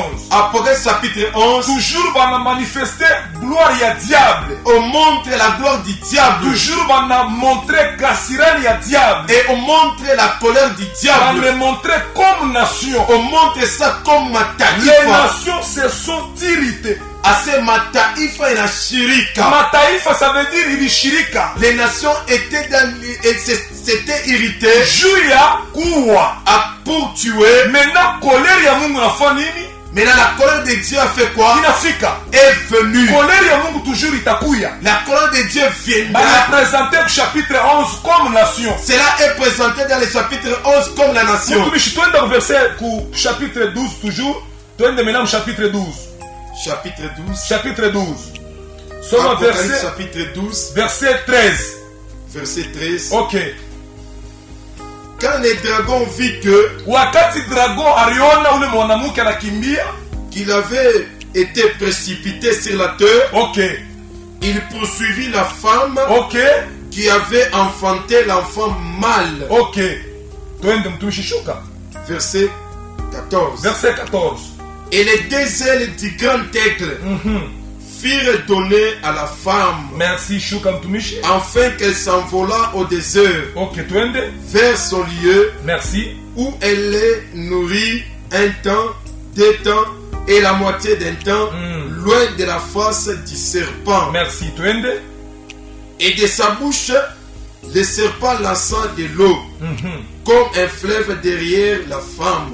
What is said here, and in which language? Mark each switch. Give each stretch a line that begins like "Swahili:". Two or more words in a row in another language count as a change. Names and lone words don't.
French: Apocalypse chapitre 11. Toujours on a manifesté gloire à diable. On montre la gloire du diable. Toujours on a montré Kassirani à diable. Et on montre la colère du diable. On le montré comme nation. On montre ça comme Mataifa. Les nations se sont irritées.
Swahili: Ase mataifa inashirika.
French: Mataifa ça veut dire ilishirika. Les nations s'étaient irritées.
Swahili: Juya kuwa.
French: Pour tuer. Maintenant colère
Swahili: ya Mungu nafanya nini?
French: Maintenant la colère de Dieu a fait quoi?
Swahili: Inafika.
French: Est venue.
Swahili: Colère ya Mungu toujours itakuya.
French: La colère de Dieu viendra. On a présenté au chapitre 11 comme nation. Cela est présenté dans le chapitre 11 comme la nation.
Swahili: Mutumishi twende
French: au verset chapitre 12 toujours. Twende maintenant au chapitre 12. Chapitre 12. Chapitre 12. Somme verset. Chapitre 12. Verset 13. Verset 13. Ok. Quand les dragons vit que.
Swahili: Wakati dragon ariona ule mwanamke anakimbia.
French: Qu'il avait été précipité sur la terre. Ok. Il poursuivit la femme. Ok. Qui avait enfanté l'enfant mâle.
Swahili: Ok. Twende mtumishi shuka.
French: Verset 14. Verset 14. Et les 2 ailes du grand aigle furent données à la femme.
Swahili: Merci shuka mtumishi.
French: Afin qu'elle s'envolât au désert.
Swahili: Ok, twende.
French: Vers son lieu. Merci. Où elle est nourrie un temps, 2 temps et la moitié d'un temps, loin de la face du serpent.
Swahili: Merci, twende.
French: Et de sa bouche, le serpent lança de l'eau, comme un fleuve derrière la femme.